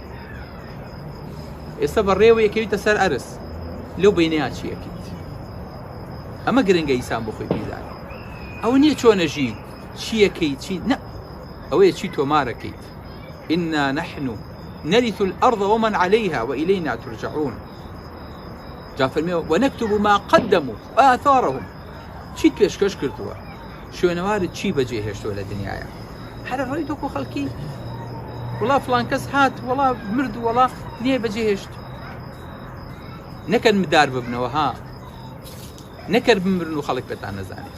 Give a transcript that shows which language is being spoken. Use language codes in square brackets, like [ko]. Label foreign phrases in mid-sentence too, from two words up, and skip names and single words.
[ckb] ئێستا بە ڕێوە یەکەویتە سەر ئەرس لەو بینەیە چیەکەیت ئەمە گرنگە ئینسان بۆ خۆی بیزانێت ئەوە نییە چۆنەژی چیەکەی چی نە ئەوەیە چی تۆمارەکەیت [ar] إنا نحن نرث الأرض ومن عليها وإلينا ترجعون. [ckb] جا فەرمێ [ar] ونكتب ما قدموا وآثارهم. [ckb] چیت پێشکەش کردووە، شوێنەوارت چی بەجێهێشتووە لە دنیاە. هەرە ڕۆی تۆکو خەڵکی وڵا فڵان کەس هات وڵا مرد وڵا نییە بەجێهێشت. نەکەن مدار ببنەوە ها، نەکرد بمرن و خەڵک پێتان نەزانێت.